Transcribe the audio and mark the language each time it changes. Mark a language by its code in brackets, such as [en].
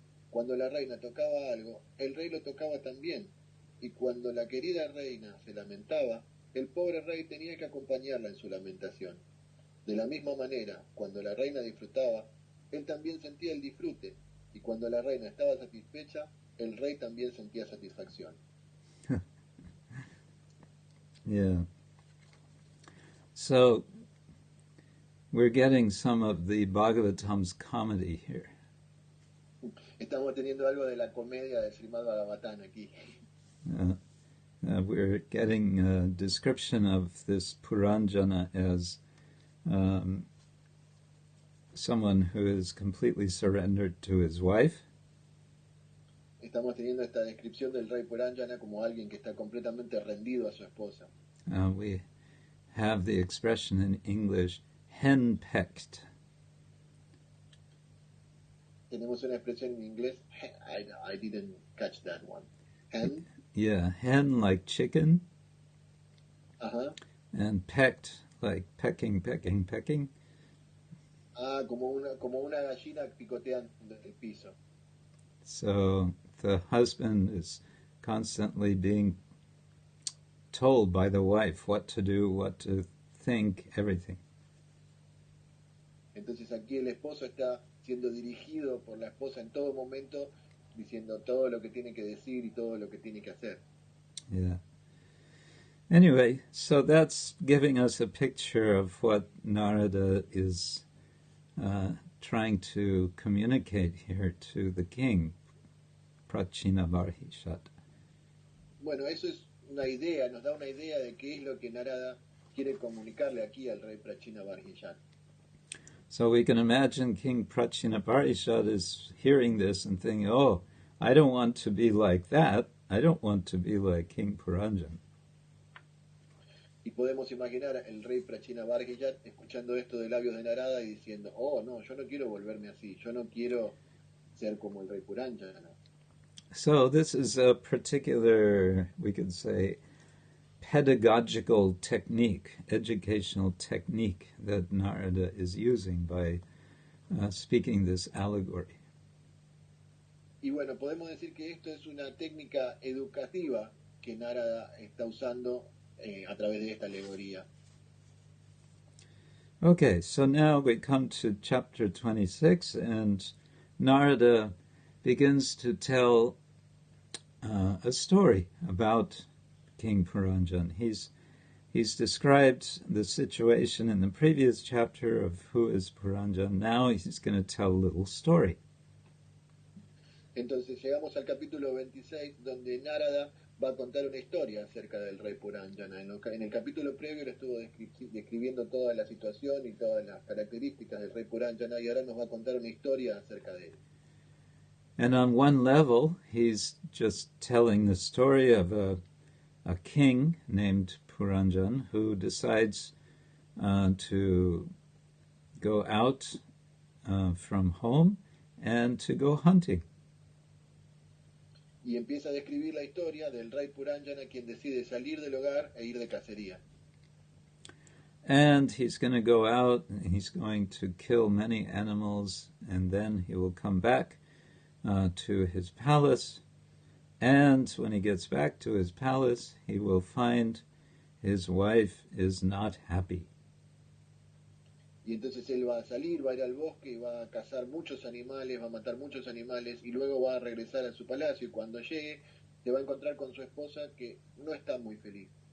[es] Cuando la reina tocaba algo, el rey lo tocaba también. Y cuando la querida reina se lamentaba, el pobre rey tenía que acompañarla en su lamentación. De la misma manera, cuando la reina disfrutaba, él también sentía el disfrute. Y cuando la reina estaba satisfecha, el rey también sentía satisfacción. Yeah. [en] So, we're getting some of the Bhagavatam's comedy here. [es] Estamos teniendo algo de la comedia del Srimad-Bhagavatam aquí. [en] We're getting a description of this Puranjana as someone who is completely surrendered to his wife. [es] Estamos teniendo esta descripción del rey Puranjana como alguien que está completamente rendido a su esposa. [en] We have the expression in English, henpecked. [es] Tenemos una expresión en inglés, [en] I didn't catch that one. Hen? Yeah, hen like chicken. Ajá. And pecked like pecking. [es] Ah, como una gallina picoteando el piso. [en] So the husband is constantly being told by the wife what to do, what to think, everything. [es] Entonces aquí el esposo está siendo dirigido por la esposa en todo momento, diciendo todo lo que tiene que decir y todo lo que tiene que hacer. Yeah. [en] Anyway, so that's giving us a picture of what Narada is trying to communicate here to the king, Prachinavarhishat. [es] Bueno, eso es una idea, nos da una idea de qué es lo que Narada quiere comunicarle aquí al rey Prachinavarhishat. [en] So we can imagine King Prachinavarhishat is hearing this and thinking, oh, I don't want to be like that. I don't want to be like King Puranjana. [es] Y podemos imaginar el rey Prachinavarhishat escuchando esto de labios de Narada y diciendo, oh, no, yo no quiero volverme así, yo no quiero ser como el rey Puranjana. [en] So this is a particular, we could say, pedagogical technique, educational technique that Narada is using by speaking this allegory. [es] Y bueno, podemos decir que esto es una técnica educativa que Narada está usando a través de esta alegoría. [en] Okay, so now we come to chapter 26, and Narada begins to tell a story about King Puranjan. He's described the situation in the previous chapter of who is Puranjan. Now he's going to tell a little story. [es] Entonces llegamos al capítulo 26, donde Narada va a contar una historia acerca del rey Puranjana. En el capítulo previo le estuvo describiendo toda la situación y todas las características del rey Puranjana, y ahora nos va a contar una historia acerca de él. [en] And on one level, he's just telling the story of a king named Puranjan who decides to go out from home and to go hunting. [es] Y empieza a describir la historia del rey Puranjana, quien decide salir del hogar e ir de cacería. [en] And he's going to go out, and he's going to kill many animals, and then he will come back to his palace. And when he gets back to his palace, he will find his wife is not happy. [es] Y entonces él va a salir, va a ir al bosque y va a cazar muchos animales, va a matar muchos animales, y luego va a regresar a su palacio, y cuando llegue se va a encontrar con su esposa que no está muy feliz.